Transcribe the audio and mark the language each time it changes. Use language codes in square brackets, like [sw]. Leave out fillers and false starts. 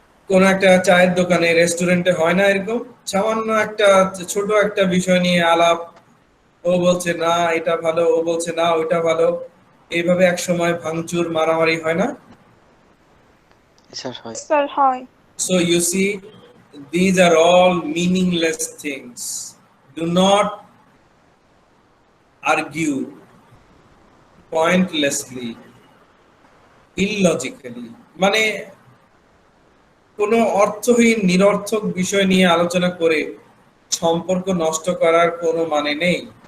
[bn] কোন একটা চায়ের দোকানে রেস্টুরেন্টে হয় না এরকম সামান্য একটা ছোট একটা বিষয় নিয়ে আলাপ, ও বলছে না এটা ভালো, ও বলছে না ওইটা ভালো, এইভাবে এক সময় ভাঙচুর মারামারি হয় না? স্যার, হয়। স্যার হয়। [en] So you see, these are all meaningless things. Do not argue pointlessly, illogically. [bn] মানে কোনো অর্থহীন নিরর্থক বিষয় নিয়ে আলোচনা করে সম্পর্ক নষ্ট করার কোনো মানে নেই।